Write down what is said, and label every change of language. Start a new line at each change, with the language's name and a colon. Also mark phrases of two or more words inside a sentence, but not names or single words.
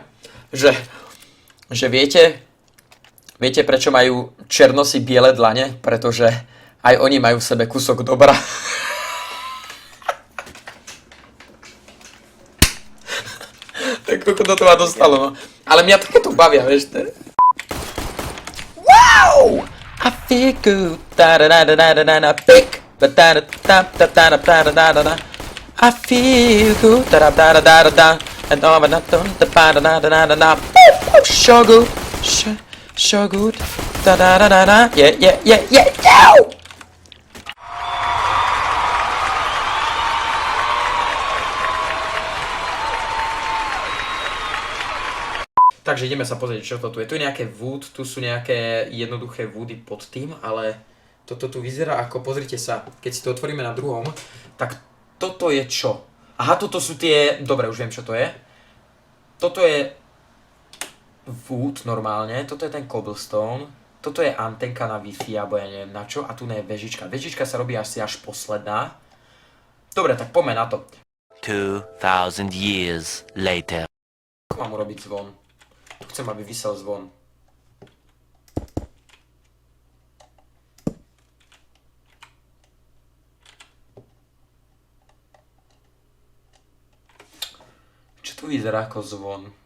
Slovak: Že viete prečo majú černosy biele dlane? Pretože aj oni majú v sebe kúsok dobra. Tak koľko do toho dostalo, no. Ale mňa takéto bavia, vieš, to je...
English: Wow! I feel good, da-da-da-da-da-da-da, pick, ba-da-da-da-da-da-da-da-da-da-da. I feel good, da-da-da-da-da-da, and da-da-da-da-da-da-da-da-da-da, so good, so good, da-da-da-da-da, yeah.
Slovak: Takže ideme sa pozrieť, čo to tu je. Tu je nejaké wood, tu sú nejaké jednoduché woody pod tým, ale toto tu vyzerá ako, pozrite sa, keď si to otvoríme na druhom, tak toto je čo? Aha, toto sú tie, dobre, už viem, čo to je. Toto je wood normálne, toto je ten cobblestone, toto je antenka na Wi-Fi, alebo ja neviem na čo, a tu je vežička. Vežička sa robí asi až posledná. Dobre, tak poďme na to.
English: 2000 years later.
Slovak: Ako mám urobiť zvon? Tu chcem, aby visel zvon. Čo tu vyzerá ako zvon?